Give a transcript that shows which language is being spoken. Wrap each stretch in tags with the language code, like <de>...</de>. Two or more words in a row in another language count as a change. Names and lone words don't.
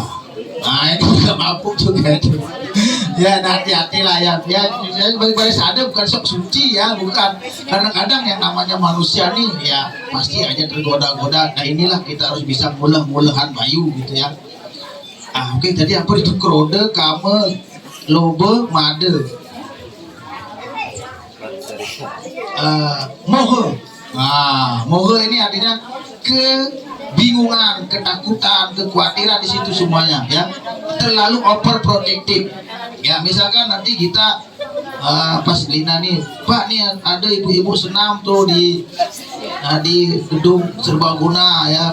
<id>Nah itu juga mabuk juga itu. Ya hati-hati lah ya. Saya sebagai sadar bukan sok suci ya, bukan. Kadang-kadang yang namanya manusia nih ya pasti aja tergoda-goda. Nah inilah kita harus bisa</id> <ban>muleh-mulehan bayu</ban> <id>gitu ya. Oke, tadi apa itu krode, kame, lobe, made, mohe. Mohe ini artinya kebingungan, ketakutan, kekhawatiran di situ semuanya ya. Terlalu overprotective. Ya misalkan nanti kita pas Lina nih, Pak nih ada ibu-ibu senam tuh di gedung serbaguna ya.</id>